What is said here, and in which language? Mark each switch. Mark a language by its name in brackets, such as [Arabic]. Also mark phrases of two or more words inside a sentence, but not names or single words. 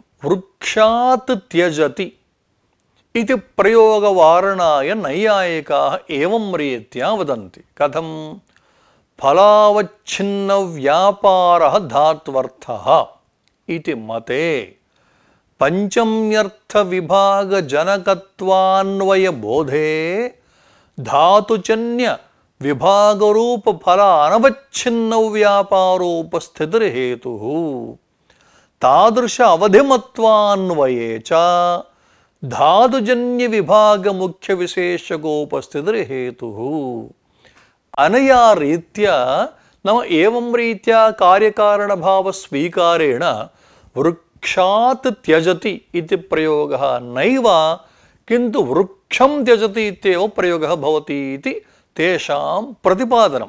[Sanskrit] वृक्षात् त्यजति इति प्रयोगवारणाय नैयायिकाः एवं रीत्या वदन्ति। कथं? फलावच्छिन्नव्यापारः धात्वर्थः इति मते पञ्चम्यर्थविभागजनकत्वान्वयबोधे धातुजन्य విభాగరూప ఫల అనవచ్ఛిన్న వ్యాపారోపస్థితిర్హేతు తాదృశ అవధిమత్వాన్వయే చ ధాతుజన్య విభాగ ముఖ్య విశేషకోపస్థితిర్హేతు అనయా రీత్యా నమ ఏవం రీత్యా కార్యకారణ భావ స్వీకారేణ వృక్షాత్ త్యజతి ఇది ప్రయోగः నైవ కింటు వృక్షం త్యజతి ఇత్యేవ ప్రయోగः భవతి ఇది తేషాం ప్రతిపాదనం.